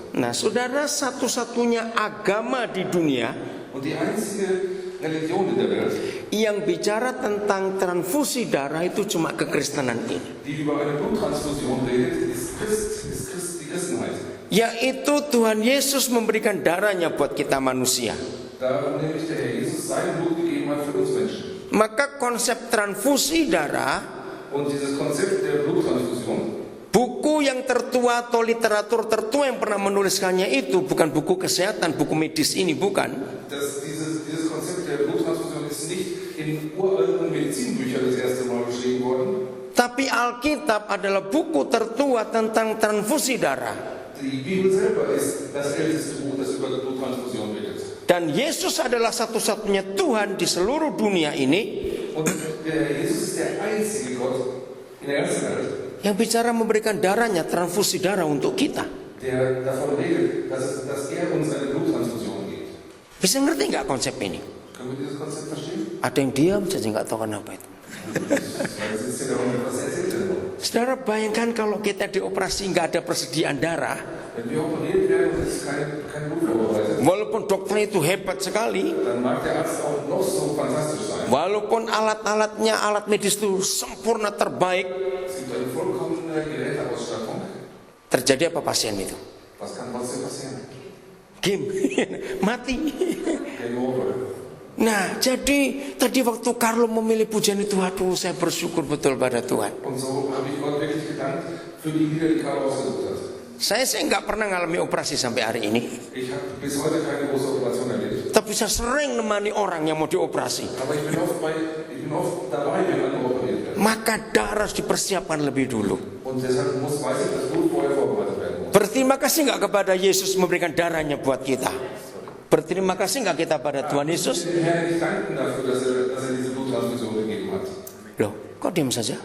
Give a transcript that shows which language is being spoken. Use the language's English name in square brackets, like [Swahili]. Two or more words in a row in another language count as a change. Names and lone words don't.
[Indonesian] Nah, saudara, satu-satunya agama di dunia [German] Und die einzige Religion in der Welt, [Indonesian] yang bicara tentang transfusi darah itu cuma kekristenan ini. [German] die über eine Bluttransfusion redet, ist die Christenheit. [Indonesian] Yaitu Tuhan Yesus memberikan darahnya buat kita manusia. [German] Da nämlich der Herr Jesus sein Blut gegeben hat für uns Menschen. [Indonesian] Maka konsep transfusi darah, [German] Und dieses Konzept der Bluttransfusion, [Indonesian] buku yang tertua atau literatur tertua yang pernah menuliskannya itu bukan buku kesehatan, buku medis ini bukan. [German] dieses Konzept der Bluttransfusion ist nicht in uralten Medizinbüchern das erste Mal beschrieben worden. [Indonesian] Tapi Alkitab adalah buku tertua tentang transfusi darah. [German] Die Bibel selber ist das älteste Buch, das über Bluttransfusion redet. [Indonesian] Dan Yesus adalah satu-satunya Tuhan di seluruh dunia ini [German] Und der Jesus ist der einzige Gott in der ganzen Welt, [Indonesian] yang bicara memberikan darahnya, transfusi darah untuk kita. [German] der davon redet, dass er uns eine Bluttransfusion gibt. [Indonesian] Bisa ngerti nggak konsep ini? [German] Können wir dieses Konzept verstehen? [Indonesian] Ada yang diam saja nggak tahu kenapa itu. [German] Weil es ist ja darum, was erzählt er nur. [Indonesian] Saudara bayangkan kalau kita dioperasi nggak ada persediaan darah. [German] Wenn wir operiert werden und es ist kein Blut vorbereitet, [Indonesian] Walaupun dokter itu hebat sekali, [German] dann mag der Arzt auch noch so fantastisch sein. [Indonesian] walaupun alat-alatnya, alat medis itu sempurna terbaik, [German] Es gibt eine vollkommene Geräteausstattung. [Indonesian] terjadi apa pasien itu? [German] Was kann trotzdem passieren? [Indonesian] Game, mati. [English] Game over. [Indonesian] Nah, jadi tadi waktu Carlo memilih pujian itu, aduh saya bersyukur betul pada Tuhan. [German] Und so habe ich Gott wirklich gedankt für die Lieder, die Karl ausgesucht hat. [Indonesian] Saya nggak pernah ngalami operasi sampai hari ini, [German] Ich habe bis heute keine große Operation erlebt. [Indonesian] tapi saya sering nemani orang yang mau dioperasi. [German] Aber ich bin oft dabei, wenn man operiert wird. [Indonesian] Maka darah harus dipersiapkan lebih dulu. [German] Und deshalb weiß ich, dass Blut vorher vorbereitet werden muss. [Indonesian] Berterima kasih nggak kepada Yesus memberikan darahnya buat kita? Berterima kasih nggak kita pada Tuhan Yesus? [German] Ich will dem Herrn nicht danken dafür, dass er diese Bluttransfusion gegeben hat. [Indonesian] Loh, kok diam saja?